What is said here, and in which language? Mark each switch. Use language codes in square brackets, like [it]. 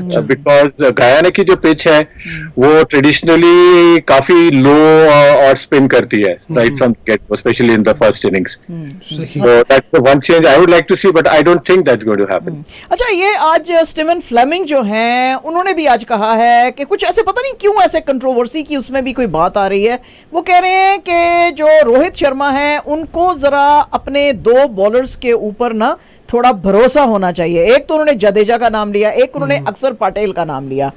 [hi] Because Guyana की जो pitch है वो ट्रेडिशनली काफी लो और स्पिन करती है [en] Right from get, especially in the first innings. So that's the one change I would like to see, but I don't think that's going to happen. [hi] अच्छा, ये आज स्टीवन फ्लेमिंग जो हैं उन्होंने भी आज कहा है कि कुछ ऐसे पता नहीं क्यों ऐसे कंट्रोवर्सी की उसमें भी कोई बात आ रही है. वो कह रहे हैं कि जो रोहित शर्मा है उनको जरा अपने दो बॉलर्स के ऊपर ना थोड़ा भरोसा होना चाहिए. एक तो उन्होंने जडेजा का नाम लिया, एक उन्होंने अक्षर पटेल का नाम लिया.